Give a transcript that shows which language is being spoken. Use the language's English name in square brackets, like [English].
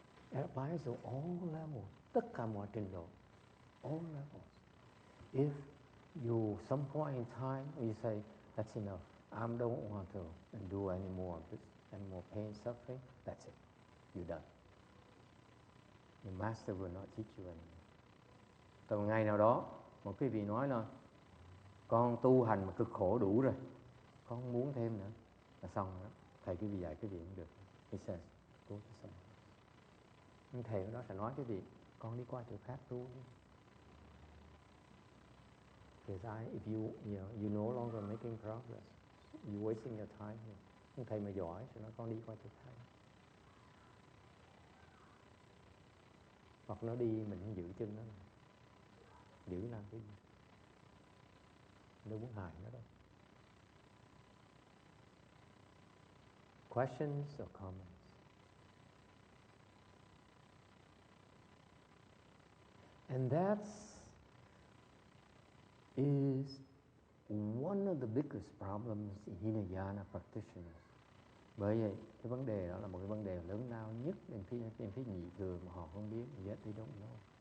[English] It applies to all levels. [Vietnamese] Tất cả mọi trình độ. [English] All levels. If you, some point in time, you say, that's enough. I don't want to endure any more of this, any more pain, suffering. That's it. You're done. The master will not teach you anymore. [Vietnamese] Từ một ngày nào đó, một quý vị nói là con tu hành mà cực khổ đủ rồi, con không muốn thêm nữa, là xong rồi đó. Thầy quý vị dạy quý vị cũng được. [English] He says, go to somewhere. [Vietnamese] Nhưng thầy đó sẽ nói quý vị, con đi qua chỗ khác tu đi. [English] Because if you no longer making progress. You wasting your time. [Vietnamese] Nhưng thầy mà giỏi thì nói con đi qua chỗ thầy. Hoặc nó đi mình không giữ chân nó. Giữ làm cái gì? Đâu muốn hại nó đâu. [English] Questions or comments? And that is one of the biggest problems in Hinayana practitioners. [Vietnamese] Bởi vậy, cái vấn đề đó là một cái vấn đề lớn lao nhất trên phía nhị thừa mà họ không biết, [English] yet they don't know.